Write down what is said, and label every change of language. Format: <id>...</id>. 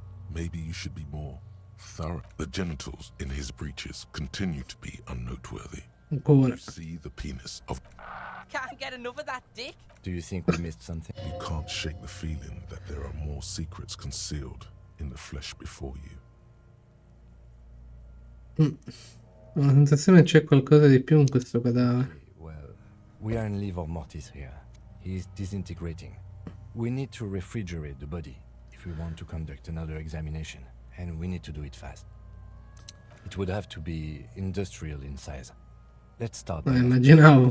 <en>Maybe you should be more thorough. The genitals in his breeches continue to be unnoteworthy.</en> <it>Ancora.</it> <en>You see the penis of... Can't get enough of that dick. Do you think we missed something? You can't shake the feeling that there are more secrets concealed in the flesh before you.</en> <it>Ho la sensazione che c'è qualcosa di più in questo cadavere.</it> <en>Well, we are in livor mortis here. He is disintegrating. We need to refrigerate the body if we want to conduct another examination, and we need to do it fast. It would have to be industrial in size. Let's start by</en> <it>Immaginavo.</it>